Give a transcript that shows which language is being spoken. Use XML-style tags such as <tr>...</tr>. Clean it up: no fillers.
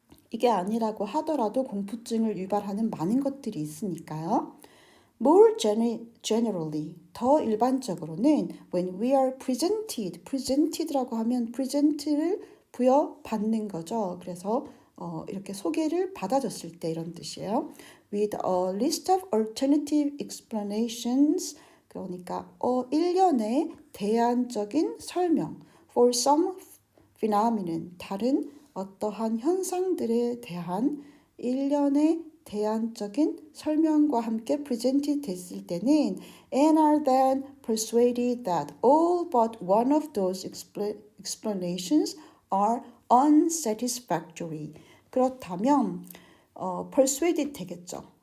<ko>이게 아니라고 하더라도 공포증을 유발하는 많은 것들이 있으니까요.</ko> <en>More generally,</en> <ko>더 일반적으로는</ko> <en>when we are presented라고 하면 present를 부여받는 거죠.</en> <ko>그래서 이렇게 소개를 받아줬을 때 이런 뜻이에요.</ko> <en>With a list of alternative explanations,</en> <ko>그러니까 일련의 대안적인 설명</ko> <en>for some phenomenon,</en> <ko>다른 어떠한 현상들에 대한 일련의 대안적인 설명과 함께</ko> <en>presented 됐을 때는 and are then persuaded that all but one of those explanations are unsatisfactory.</en> <ko>그렇다면 persuaded 되겠죠.</ko>